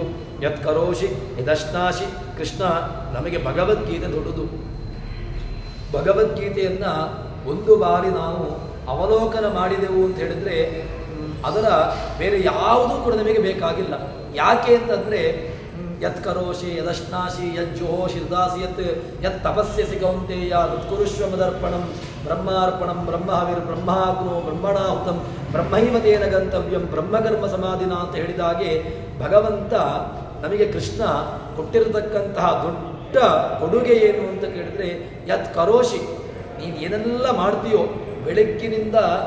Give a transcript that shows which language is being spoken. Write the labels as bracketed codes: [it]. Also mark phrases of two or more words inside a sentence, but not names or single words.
[sa] ಯತ್ ಕರೋಷಿ ಯದಶ್ನಾಶಿ. [kn] ಕೃಷ್ಣ ನಮಗೆ ಭಗವದ್ಗೀತೆ ದೊಡ್ಡದು. ಭಗವದ್ಗೀತೆಯನ್ನು ಒಂದು ಬಾರಿ ನಾವು ಅವಲೋಕನ ಮಾಡಿದೆವು ಅಂತ ಹೇಳಿದರೆ ಅದರ ಬೇರೆ ಯಾವುದೂ ಕೂಡ ನಮಗೆ ಬೇಕಾಗಿಲ್ಲ. ಯಾಕೆ ಅಂತಂದರೆ [sa] ಯತ್ ಕರೋಷಿ ಯದಶ್ನಾಶಿ ಯಜ್ಜುಹೋಷಿ ದಾಸಿ ಯತ್ ತಪಸ್ಯಸಿ ಕೌಂತೆಯ ತತ್ಕುರುಷ್ವ ಮದರ್ಪಣಂ ಬ್ರಹ್ಮಾರ್ಪಣಂ ಬ್ರಹ್ಮಹವಿರ್ ಬ್ರಹ್ಮಾಗ್ನೋ ಬ್ರಹ್ಮಣಾಹುತಂ ಬ್ರಹ್ಮೈವತೇನ ಗಂತವ್ಯಂ ಬ್ರಹ್ಮಕರ್ಮ ಸಮಾಧಿನ [kn] ಅಂತ ಹೇಳಿದಾಗೆ ಭಗವಂತ ನಮಗೆ ಕೃಷ್ಣ ಕೊಟ್ಟಿರತಕ್ಕಂತಹ ದೊಡ್ಡ ಕೊಡುಗೆ ಏನು ಅಂತ ಕೇಳಿದರೆ [sa] ಯತ್ ಕರೋಷಿ, [kn] ನೀನು ಏನೆಲ್ಲ ಮಾಡ್ತೀಯೋ ಬೆಳಗ್ಗಿನಿಂದ